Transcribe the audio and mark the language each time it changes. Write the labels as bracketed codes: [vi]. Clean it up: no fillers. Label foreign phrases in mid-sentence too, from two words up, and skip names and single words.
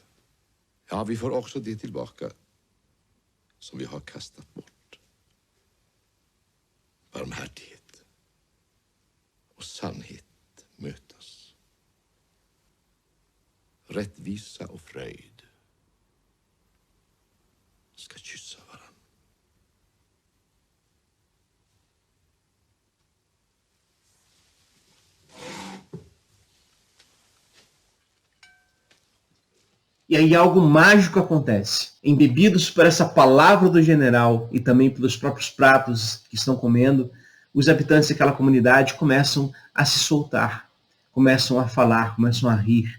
[sv] Ja, vi får också det tillbaka som vi har kastat bort. Barmhärtighet och sannhet mötas. Rättvisa och fröjd ska kyssa varandra. [pt] E aí algo mágico acontece. Embebidos por essa palavra do general e também pelos próprios pratos que estão comendo, os habitantes daquela comunidade começam a se soltar, começam a falar, começam a rir.